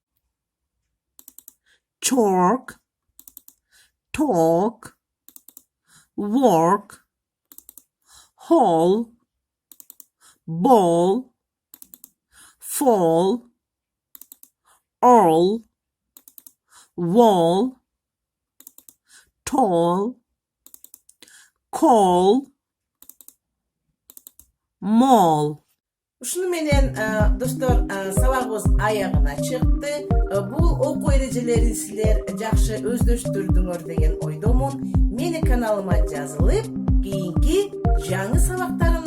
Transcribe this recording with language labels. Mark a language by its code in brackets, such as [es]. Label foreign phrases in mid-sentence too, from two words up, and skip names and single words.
[en] Chalk, talk, work, hall, ball, fall, all, wall, tall, call, mall. [ky] Ушуну менен достор сабагыбыз аягына чыкты. Бул окуу эрежелерин силер жакшы өздөштүрдүңөр деген ойдомун. Мени каналыма жазылып, кийинки жаңы сабакта